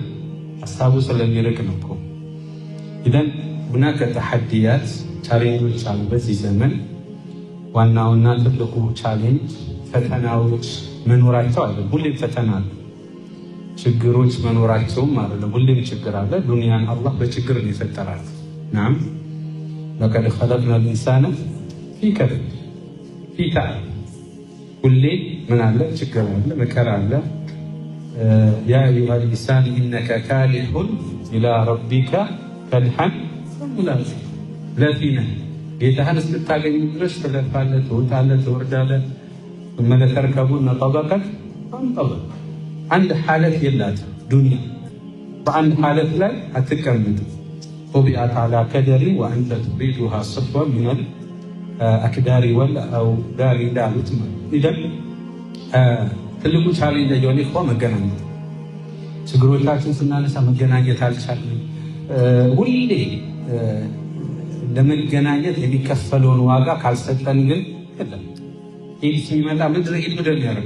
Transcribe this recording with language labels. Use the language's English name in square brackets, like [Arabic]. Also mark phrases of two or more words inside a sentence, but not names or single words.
[Amharic] ሐሳቡ ስለሚርቅ ነው እኮ። [Arabic] إذن هناك تحديات [Amharic] ቻሌንጆች አሉ በዚህ ዘመን። ዋናውና ትልቁ ቻሌንጅ ፈተናዎች መኖራቸው አይደለም፣ ሁሌም ፈተና አለ። ችግሮች መኖራቸውም አይደለም፣ ሁሌም ችግር አለ። ዱንያን አላህ በችግር ነው የፈጠራት። [Arabic] نعم لقد خلقنا الإنسان في كبد في تعب። [Amharic] ሁሌ ምን አለ? ችግር አለ፣ መከራ አለ። [Arabic] يا أيها الإنسان إنك كادح إلى ربك كدحا فملاقيه። [Amharic] ለፊነ ጌታህን እስክታገኝ ድረስ ትለፋለህ፣ ትወጣለህ፣ ትወርዳለህ። [Arabic] ثم لتركبن طبقا عن طبق። [Amharic] አንድ ሐለት የላትም ዱንያ። በአንድ ሐለት ላይ አትቀመጥም። [Arabic] طبعت على كدر وأنت تريدها صفوا من الأكدار والأودار [Amharic] እንዳሉት ማለት ኢደን ትልቁ ቻሌንጅ የሆነ እኮ መገናኘት። ችግሮቻችን ስናነሳ መገናኘት አልቻልንም። ሁሌ ለመገናኘት የሚከፈለውን ዋጋ ካልሰጠን ግን የለም። ኢድ ሲመጣ ምድር ኢድ ምንድን ነው ያደረገው?